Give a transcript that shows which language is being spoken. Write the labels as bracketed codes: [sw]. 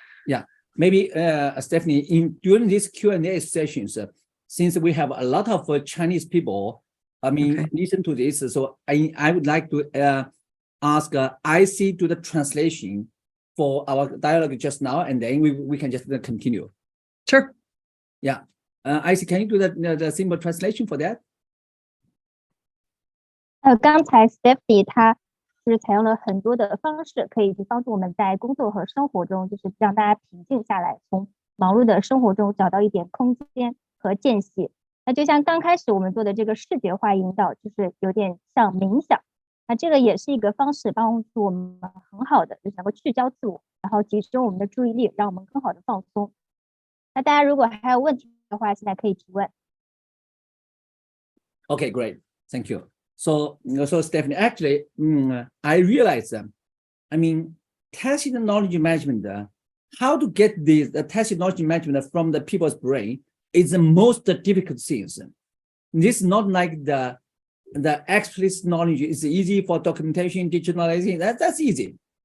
[en] Yeah, maybe Stephanie, during these Q&A sessions, since we have a lot of Chinese people, listen to this, so I would like to ask IC to the translation for our dialogue just now, and then we can just continue. Sure. Yeah. IC, can you do the simple translation for that? [zh] 刚才 Stephanie 她是采用了很多的方式，可以去帮助我们在工作和生活中，就是让大家平静下来，从忙碌的生活中找到一点空间和间隙。那就像刚开始我们做的这个视觉化引导，就是有点像冥想。那这个也是一个方式，帮助我们很好的就是能够聚焦自我，然后集中我们的注意力，让我们更好的放松。那大家如果还有问题的话，现在可以提问。 [en] Okay, great. Thank you. So Stephanie, actually, I realized, tacit knowledge management, how to get the tacit knowledge management from the people's brain is the most difficult things. This is not like the explicit knowledge is easy for documentation, digitalizing, that's easy.